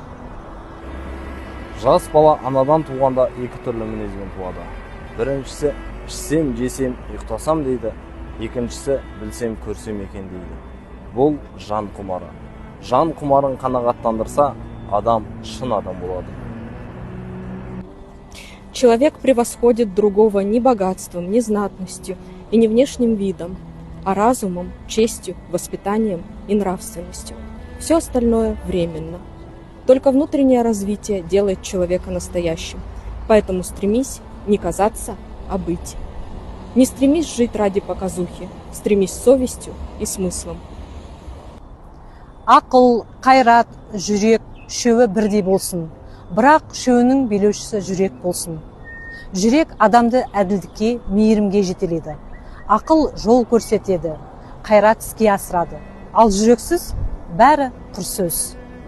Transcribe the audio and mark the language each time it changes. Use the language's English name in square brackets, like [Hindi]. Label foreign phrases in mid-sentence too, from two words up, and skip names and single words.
[Kazakh] Жас бала анадан туғанда екі түрлі мінезбен туады. Біріншісі ішсем, жесем, ұйықтасам дейді. Екіншісі білсем, көрсем екен дейді. Бұл жан құмары. Жан құмарын қанағаттандырса, адам шын адам болады. [Russian] Человек превосходит другого не богатством, не знатностью и не внешним видом, а разумом, честью, воспитанием и нравственностью. Все остальное временно. Только внутреннее развитие делает человека настоящим. Поэтому стремись не казаться, а быть. Не стремись жить ради показухи, стремись совестью и смыслом. [Kazakh] Ақыл, қайрат, жүрек, шөуі бірдей болсын. Бірақ шөуінің билеушісі жүрек болсын. Жүрек адамды әділдікке, мейірімге жетелейді. Ақыл жол көрсетеді, қайрат іске асырады. Ал жүрексіз бәрі құр сөз.